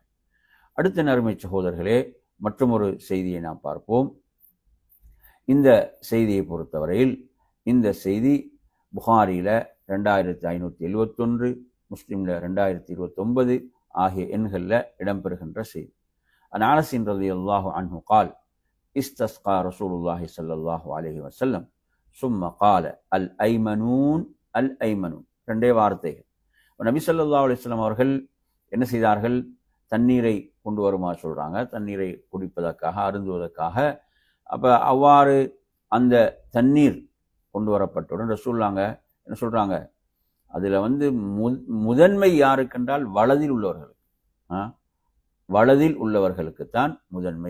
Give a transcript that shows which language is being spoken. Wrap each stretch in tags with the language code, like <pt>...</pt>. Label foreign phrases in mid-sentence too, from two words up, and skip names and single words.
<ta>அடுத்த நறுமை சகோதரர்களே, மற்றொரு செய்தியை நாம் பார்ப்போம். இந்த செய்தியை பொறுத்தவரையில் இந்த செய்தி புகாரில 2571, முஸ்லிம்ல 2029 ஆகிய எண்களில் இடம்பெறுகின்ற செய்தி.</ta> <ar>أنس رضي الله عنه قال استسقى رسول الله صلى الله عليه وسلم ثم قال الأيمنون الأيمنون.</ar> <ta>ரெண்டே வார்த்தைகள். நபி</ta> <ar>صلى الله عليه وسلم</ar> <ta>அவர்கள் என்ன செய்தார்கள், தண்ணீரை கொண்டு வருமாறு சொல்றாங்க, தண்ணீரை குடிப்பதற்காக, அருந்துவதற்காக. அப்ப அவ்வாறு அந்த தண்ணீர் கொண்டு வரப்பட்டவுடன் ரசூலுல்லாஹ் என்ன சொல்றாங்க, அதுல முதன்மை யாருக்கென்றால் வலதில் உள்ளவர்களுக்கு, வலதில் உள்ளவர்களுக்குத்தான் முதன்மை.</ta>